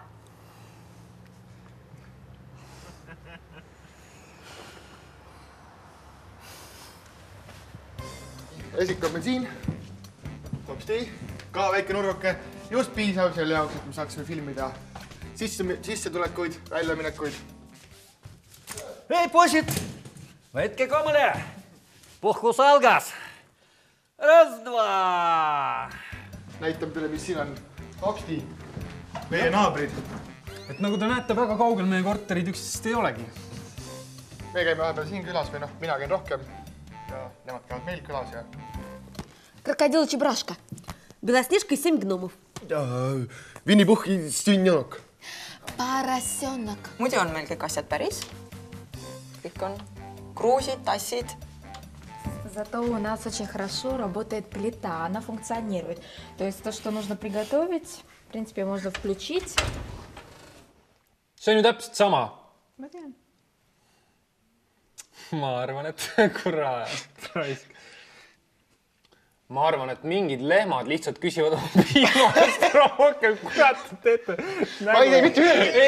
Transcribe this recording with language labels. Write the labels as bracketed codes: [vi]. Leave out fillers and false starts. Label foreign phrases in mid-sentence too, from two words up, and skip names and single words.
[et] Esik on meil siin. Topsti. Ka väike nurgake. Just piisav selle jaoks, et me saaksime filmida sissetulekuid, väljaminekuid. Hei, poisid! Võtke komale! Puhkus algas! [ru] Раз, два! [et] Näitab teile, mis siin on. Topsti. Meie naabrid. Et nagu te näete, väga kaugel meie korterid üksteisest ei olegi. Me käime vahepeal siin külas või noh, mina käin rohkem. Ja nemad käivad meil külas ja... [ru] Крокодил Чебурашка. Белоснежка и 7 гномов. Винни-Пух и Стенёк. Поросенок. [et] Muidu on meil kõik asjad päris. Kõik on kruusid, tassid. [ru] Зато у нас очень хорошо работает плита, она функционирует. То есть то, что нужно приготовить, в принципе, можно включить. [et] See on ju täpselt sama. Ma tean. Ma arvan, et kurat raisk. Ma arvan, et mingid lehmad lihtsalt küsivad piimast rohkem. Kurat, teete. Ma ei tee mitte ühe.